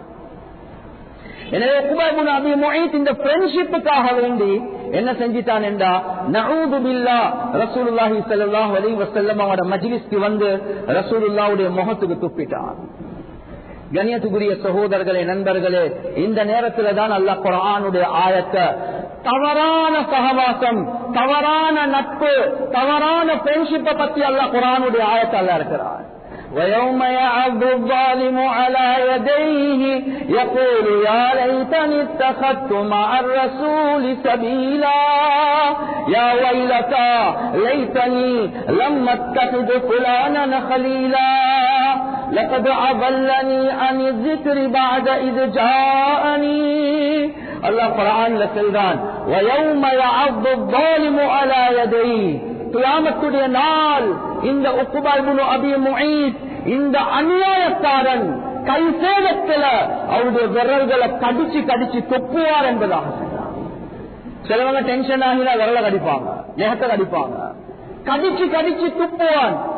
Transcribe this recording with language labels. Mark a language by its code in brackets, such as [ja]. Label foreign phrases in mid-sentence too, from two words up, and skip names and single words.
[ta] எனவே உக்பா இப்னு அபி முஈத் இந்த ஃப்ரெண்ட்ஷிப்புக்காக வேண்டி என்ன செஞ்சிட்டான் என்றா, [ar] نعوذ بالله, رسول الله صلى الله عليه وسلم [ta] அவரோட மஜ்லிஸ்க்கு வந்து ரசூலுல்லாஹ்வுடைய முகத்துக்கு துப்பிட்டான். கண்ணியத்துக்குரிய சகோதரர்களே, நண்பர்களே, இந்த நேரத்துல தான் அல்லாஹ் குர்ஆனுடைய ஆயத்தை தவறான சகவாசம், தவறான நட்பு, தவறான ஃப்ரெண்ட்ஷிப்பை பத்தி அல்லாஹ் குர்ஆனுடைய ஆயத்தை அல்லாஹ் இருக்கிறார். [ar] وَيَوْمَ يَعَضُّ الظَّالِمُ عَلَى يَدَيْهِ يَقُولُ يَا لَيْتَنِي اتَّخَذْتُ مَعَ الرَّسُولِ سَبِيلًا يَا وَيْلَتَى لَيْتَنِي لَمْ أَتَّخِذْ فُلَانًا خَلِيلًا لَقَدْ أَضَلَّنِي عَنِ الذِّكْرِ بَعْدَ إِذْ جَاءَنِي. [ta] அல்லாஹ் குர்ஆன்ல சொல்றான், [ar] وَيَوْمَ يَعَضُّ الظَّالِمُ عَلَى يَدَيْهِ, [ta] கியாமத்துடைய நாள் இந்த உக்பா இப்னு அபி முஈத் இந்த அநியாயக்காரன் கை சேதத்துல அவருடைய விரல்களை கடிச்சு கடிச்சு தொப்புவார் என்பதாக சொன்னார். சிலவங்க டென்ஷன் ஆகினா விரலை கடிப்பாங்க, நெகத்தை கடிப்பாங்க, கடிச்சு கடிச்சு துப்புவான்.